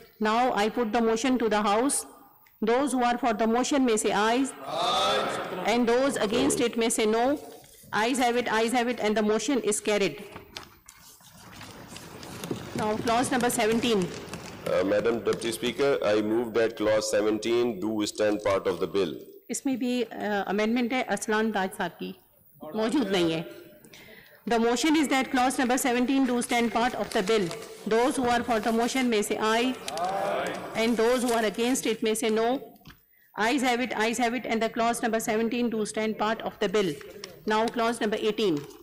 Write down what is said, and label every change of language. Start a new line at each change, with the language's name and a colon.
English: Now I put the motion to the House. Those who are for the motion may say aye. And those against it may say no. Ayes have it, and the motion is carried. Now clause number 17. Madam Deputy Speaker, I move that clause 17 do stand part of the bill.
Hindi: इसमें भी amendment है अरसलान ताज साहब की, मौजूद नहीं है.
English: The motion is that clause number 17 do stand part of the bill. Those who are for the motion may say aye. And those who are against it may say no. Ayes have it, and the clause number 17 do stand part of the bill. Now clause number 18.